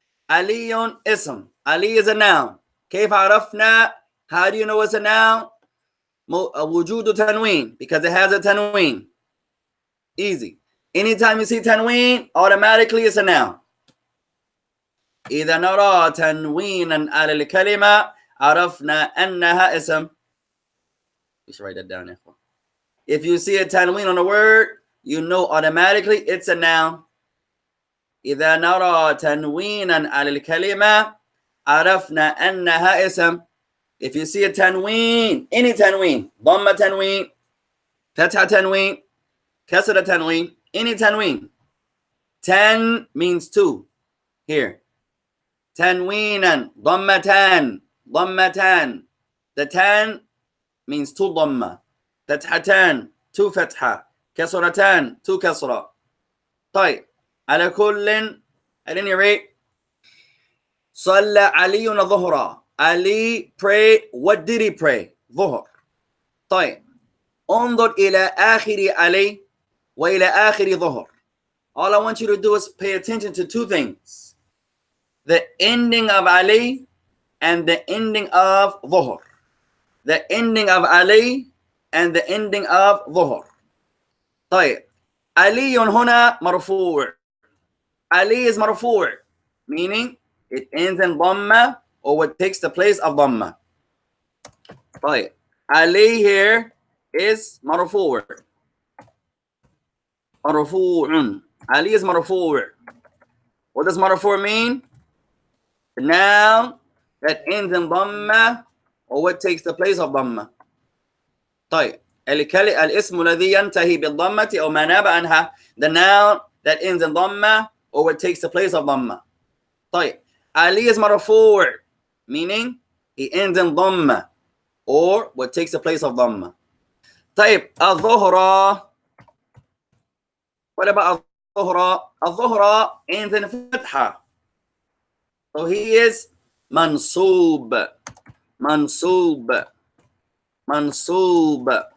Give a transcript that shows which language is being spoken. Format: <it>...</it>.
<ar>علي اسم.</ar> <en>Ali is a noun.</en> <ar>كيف عرفنا?</ar> <en>How do you know it's a noun?</en> <ar>وجود تنوين,</ar> <en>because it has a tanween. Easy. Anytime you see tanween, automatically it's a noun.</en> <ar>إذا نرى تنوينا على الكلمة عرفنا أنها اسم.</ar> <en>You should write that down there. If you see a tanween on a word, you know automatically it's a noun.</en> <ar>إذا نرى تنوينا على الكلمة عرفنا أنها اسم.</ar> <en>If you see a tanween, any tanween, ضمة tanween, فتحة tanween, كسرة tanween, any tanween. 10 means two here.</en> <ar>تنوينا ضمتان ضمتان.</ar> <en>The tan means two ضمة.</en> <ar>فتحتان two فتحة. كسرتان two كسرة. طيب على كل</ar> <en>at any rate</en> <ar>صلى علي ظهرا.</ar> <en>Ali pray. What did he pray? ظهر.</en> <ar>طيب انظر إلى آخر علي وإلى آخر ظهر.</ar> <en>All I want you to do is pay attention to two things: the ending of Ali and the ending of ظهر. The ending of Ali and the ending of ظهر.</en> <ar>طيب علي هنا مرفوع.</ar> <en>Ali is مرفوع, meaning it ends in ضمة or what takes the place of ضمة. طيب Ali here is مرفوع.</en> <ar>مرفوع.</ar> <en>Ali is مرفوع. What does مرفوع mean? The noun that ends in ضمة or what takes the place of ضمة.</en> <ar>طيب الاسم الذي ينتهي بالضمة أو ما ناب عنها,</ar> <en>the noun that ends in ضمة or what takes the place of ضمة. طيب Ali is مرفوع, meaning he ends in ضمة or what takes the place of ضمة.</en> <ar>طيب الظهر,</ar> <en>what about</en> <ar>الظهر?</ar> <en>الظهر ends in فتحة, so he is منصوب.</en> <ar>منصوب. منصوب.</ar>